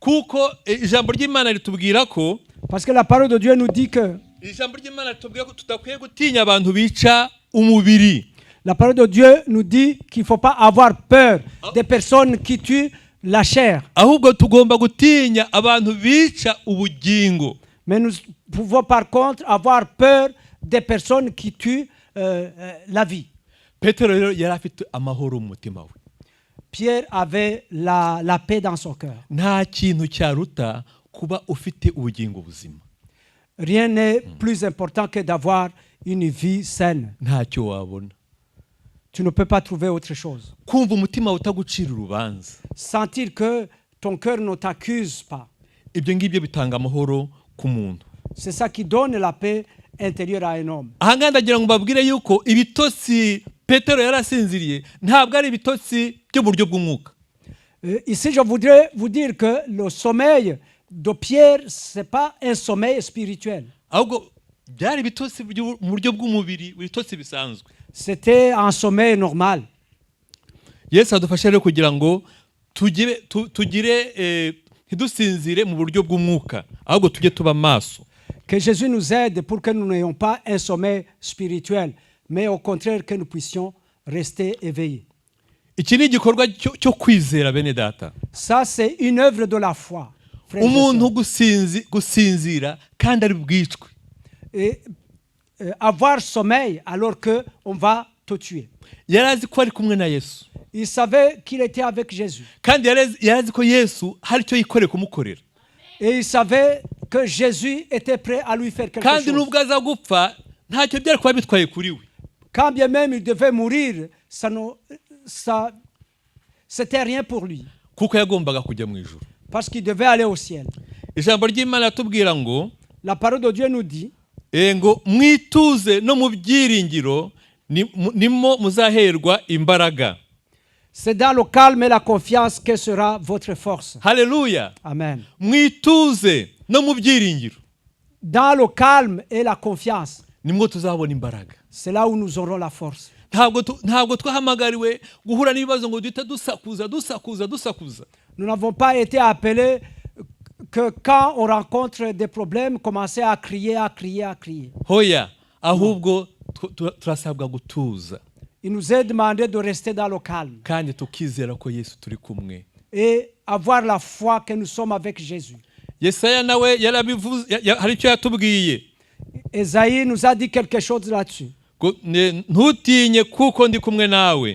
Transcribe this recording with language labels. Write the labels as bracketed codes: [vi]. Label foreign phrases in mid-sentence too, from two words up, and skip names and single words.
[fr] Parce que la parole de Dieu nous dit que la parole de Dieu nous dit qu'il ne faut pas avoir peur des personnes qui tuent la chair. Mais nous pouvons par contre avoir peur des personnes qui tuent la vie. [rw] petero rero yari afite amahoro mu mutima we. [fr] Pierre avait la paix dans son cœur. [rw] Nta kintu cyaruta kuba ufite ubugingo buzima. [fr] Rien n'est plus important que d'avoir une vie saine. [rw] Ntacyo wabona. [fr] Tu ne peux pas trouver autre chose. [rw] Kumva umutima utagucira urubanza. [fr] Sentir que ton cœur ne t'accuse pas. [rw] Ibyo ngibyo bitanga amahoro ku muntu. [fr] C'est ça qui donne la paix intérieure à un homme. [rw] Ahanga ndagira ngo mbabwire yuko ibitotsi Petero yarasinziriye ntabwo ari ibitotsi by'uburyo bw'umwuka. [fr] Ici je voudrais vous dire que le sommeil de Pierre c'est pas un sommeil spirituel. [rw] Ahubwo byari ibitotsi mu buryo bw'umubiri, ibitotsi bisanzwe. [fr] C'était un sommeil normal. [rw] Yesu adufasha rero kugira ngo tugire ntidusinzire mu buryo bw'umwuka, ahubwo tujye tuba maso. [fr] Que Jésus nous aide pour que nous n'ayons pas un sommeil spirituel, mais au contraire que nous puissions rester éveillés. [rw] Iki ni igikorwa cyo kwizera bene data. [fr] Ça c'est une œuvre de la foi. [rw] Umuntu gusinzira kandi ari bwicwe. [fr] Et avoir sommeil alors que on va te tuer. [rw] Yarazi ko ari kumwe na Yesu. [fr] Il savait qu'il était avec Jésus. [rw] Kandi yarazi ko Yesu hari cyo yikoreye kumukorera. [fr] Et il savait que Jésus était prêt à lui faire quelque chose. [rw] Kandi nubwo aza gupfa ntacyo byari kuba bitwaye kuri we. [fr] Quand bien même il devait mourir, c'était rien pour lui. [rw] Kuko yagombaga kujya mu ijuru. [fr] Parce qu'il devait aller au ciel. [rw] Ijambo ry'Imana tubwira ngo, [fr] la parole de Dieu nous dit, [rw] ngo mwituze no mu byiringiro nimo muzaherwa imbaraga. [fr] C'est dans le calme et la confiance que sera votre force. Hallelujah. Amen. [rw] Mwituze no mu byiringiro. [fr] Dans le calme et la confiance. [rw] Nimwo tuzabona imbaraga. [fr] C'est là où nous aurons la force. [rw] Ntabwo twahamagariwe guhura n'ibibazo ngo duhita dusakuza. [fr] Nous n'avons pas été appelés que quand on rencontre des problèmes, commencer à crier. [rw] Hoya, ahubwo turasabwa gutuza. [fr] Il nous est demandé de rester dans le calme. [rw] Kandi tukizera ko Yesu turi kumwe. [fr] Et avoir la foi que nous sommes avec Jésus. [rw] Yesaya nawe yarabivuze hari icyo yatubwiye. [fr] Esaïe nous a dit quelque chose là-dessus. [rw] Ntutinye kuko ndi kumwe nawe.